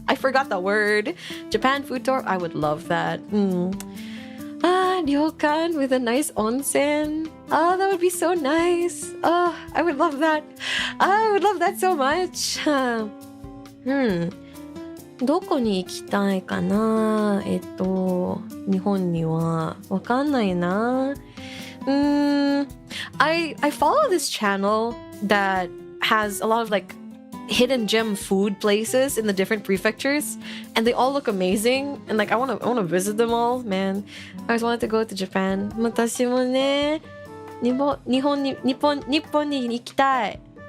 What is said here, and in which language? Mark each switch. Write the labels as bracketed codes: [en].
[en] I forgot the word. Japan food tour, I would love that. Ryokan with a nice onsen. Oh, that would be so nice. Oh, I would love that. I would love that so much. [ja] どこに行きたいかな？日本にはわかんないな。 [en] I follow this channel that has a lot of like hidden gem food places in the different prefectures, and they all look amazing. And like I want to visit them all, man. I always wanted to go to Japan. [ja] 私もね、日本に行きたい。